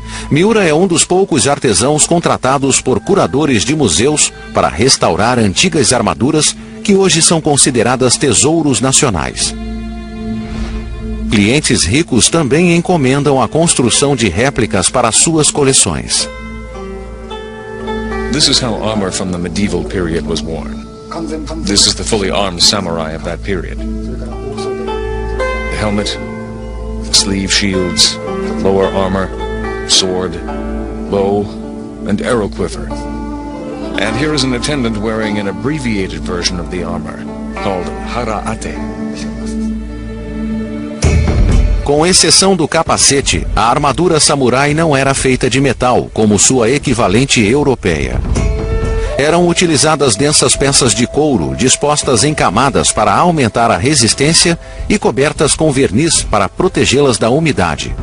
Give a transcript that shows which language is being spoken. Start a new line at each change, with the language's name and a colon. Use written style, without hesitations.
Portuguese: Miura é um dos poucos artesãos contratados por curadores de museus para restaurar antigas armaduras que hoje são consideradas tesouros nacionais. Clientes ricos também encomendam a construção de réplicas para suas coleções.
English: This is how armor from the medieval period was worn. This is the fully armed samurai of that period. The helmet, sleeve shields, lower armor, sword, bow, and arrow quiver. And here is an attendant wearing an abbreviated version of the armor, called hara-ate.
Portuguese: Com exceção do capacete, a armadura samurai não era feita de metal, como sua equivalente europeia. Eram utilizadas densas peças de couro, dispostas em camadas para aumentar a resistência e cobertas com verniz para protegê-las da umidade.